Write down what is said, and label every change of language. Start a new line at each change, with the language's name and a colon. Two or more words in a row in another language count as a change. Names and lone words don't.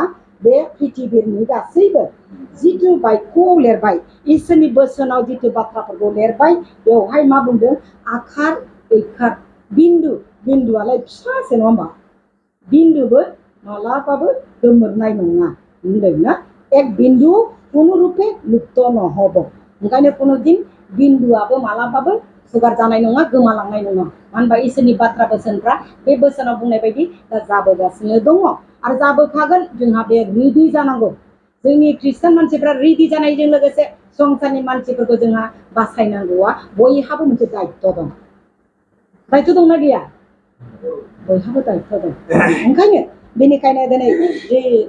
Bodo: बे पृथिबीनि गासैबो जिथु बाक्यआव लिरबाय इसोरनि बोसोनाव जिथु बाथ्राफोरखौ लिरबाय बेवहाय मा बुंदों आखार ऐखार बिन्दुआलाय फिसासो नङा होमबा बिन्दुबो मालाबाबो गोमोरनाय नङा होनदोंना एक बिन्दु
Assamese: কোনোৰূপে লুপ্ত নহ'ব
Bodo: ओंखायनो कुनुदिन बिन्दुआबो मालाबाबो हुगार जानाय नङा गोमालांनाय नङा मानो होनबा इसोरनि बाथ्रा बोसोनफ्रा बे बोसोनाव बुंनाय बायदि दा जाबोगासिनो दङ आरो जाबोखागोन जोंहा बे रेडि जानांगौ जोंनि ख्रिस्टान मानसिफ्रा रेडि जानायजों लोगोसे संसारनि मानसिफोरखौ जोंहा बासायनांगौआ बयहाबो मोनसे दायित्व दंना गैया बयहाबो दायित्व दं ओंखायनो बेनिखायनो दिनै जे